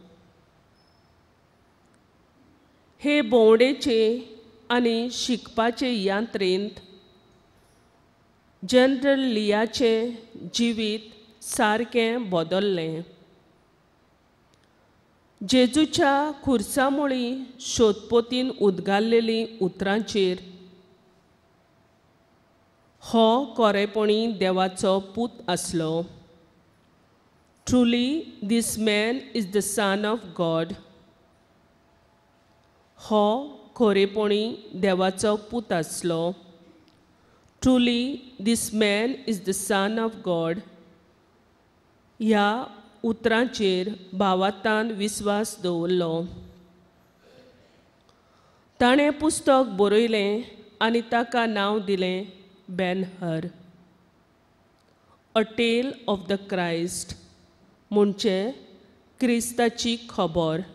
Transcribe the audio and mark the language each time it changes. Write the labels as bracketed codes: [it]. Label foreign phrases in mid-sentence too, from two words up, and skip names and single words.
[kok] हे भोंवडेचे आनी शिकपाचे यात्रेंत जनरल लियाचें जिवीत सारकें बदल्लें. जेजूच्या खुर्सामुळी सोदपोतीन उद्गारलेली उतरांचेर हो खरेपणी देवाचो पूत आसलो. [en] Truly, this man is the Son of God. [kok] हो खरेपणी देवाचो पूत आसलो. [en] Truly, this man is the Son of God. [kok] ह्या उतरांचेर भावार्थान विस्वास दवरलो. ताणें पुस्तक बरयलें आनी ताका नांव दिलें बेन हर. अ टेल ऑफ द क्रायस्ट म्हणजे क्रिस्ताची खबर.